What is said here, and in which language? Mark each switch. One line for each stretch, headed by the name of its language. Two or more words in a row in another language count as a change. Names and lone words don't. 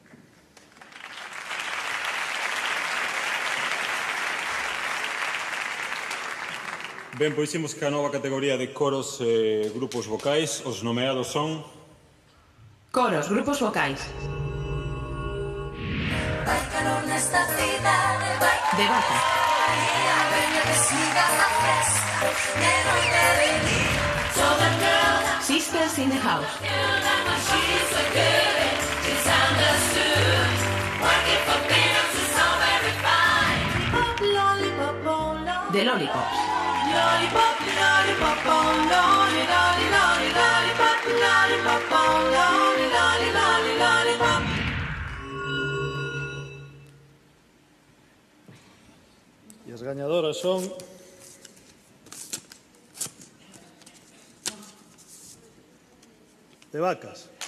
Galician: Ben, pois imos que a nova categoría de coros e grupos vocais. Os nomeados son... Coros, grupos vocais. De Baza. Sisters in the House. The Lollipops. E as gañadoras son... De Vacas.